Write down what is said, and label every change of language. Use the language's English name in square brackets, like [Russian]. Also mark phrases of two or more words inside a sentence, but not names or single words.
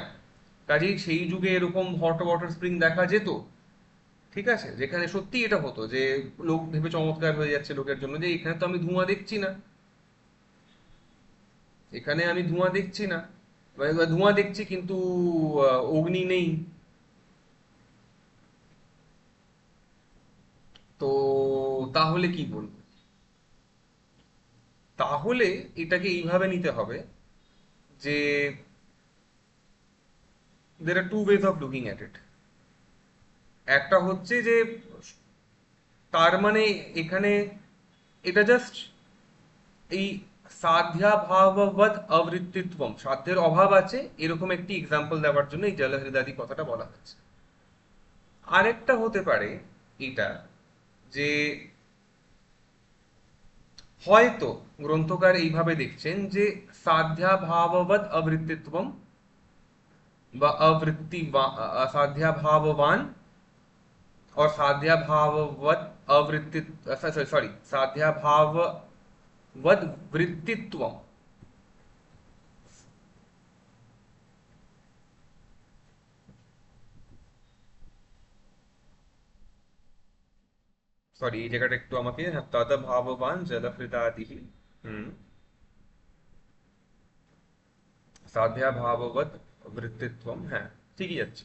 [Bangla] কাজেই সেই যুগে এরকম [English] hot water spring [Bangla] দেখা যেত, ঠিক আছে, যেখানে সত্যি এটা হতো যে লোক ভেবে চমৎকার হয়ে যাচ্ছে লোকের জন্য যে এখানে তো আমি ধোঁয়া দেখছি না, এখানে আমি ধোঁয়া দেখছি না, বা ধোঁয়া দেখছি কিন্তু অগ্নি নেই। তো তাহলে কি বলবো? তাহলে এটাকে এইভাবে নিতে হবে যে [English] there are two ways of looking at it. [Bangla] একটা হচ্ছে যে তার মানে এখানে এটা জাস্ট এই [Sanskrit] সাধ্যাভাববৎ অবৃত্তিত্বম, [Bangla] সাধ্যের অভাব আছে এরকম একটি এক্সাম্পল দেওয়ার জন্য এই জলহৃদাদি কথাটা বলা হচ্ছে। আরেকটা হতে পারে এটা যে হয়তো গ্রন্থকার এইভাবে দেখছেন যে [Sanskrit] সাধ্যাভাববৎ অবৃত্তিত্বম [Bangla] বা [Sanskrit] अवृत्ति साध्याभाववान और साध्याभाववत अवृत्ति, सॉरी, साध्याभाववद वृत्तित्व, [Bangla] সরি এই জায়গাটা একটু আমাকে, হ্যাঁ, [Sanskrit] তদভাববান জলহৃদাদিহি, [Bangla] হুম, [Sanskrit] সাধ্যাভাববৎ বৃত্তিত্বম, [Bangla] হ্যাঁ, ঠিকই আছে।